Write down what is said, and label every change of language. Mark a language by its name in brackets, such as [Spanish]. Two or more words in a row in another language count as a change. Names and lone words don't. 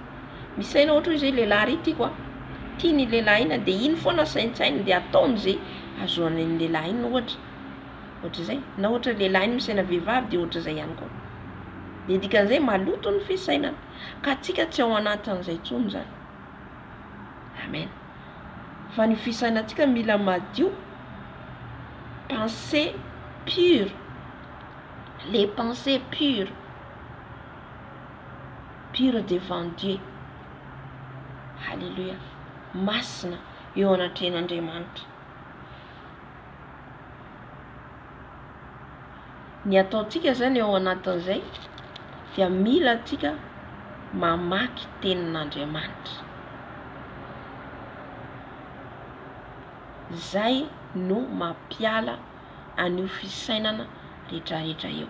[Malagasy] Misaina ohatra hoe zay lehilahy ity koa, tia ny lehilahy ina de iny foana saintsainy de ataony zay azoany ny lehilahy iny ohatra zay. Na ohatra lehilahy iny misaina vehivavy de ohatra zay ihany koa. De dikan'izay maloto ny fisainana, ka tsika tsy ao anatin'izay intsony zany. Amen. Fa ny fisainantsika mila madio, [French] pensée pure, les pensées pures devant Dieu. [Malagasy] Alléluia. Masina eo anatren'Andriamanitra. Ny ataontsika zany eo anatin'izay dia mila tsika mamaky tenin'Andriamanitra. Zay no mampiala an'io fisainana rehetrarehetra eo.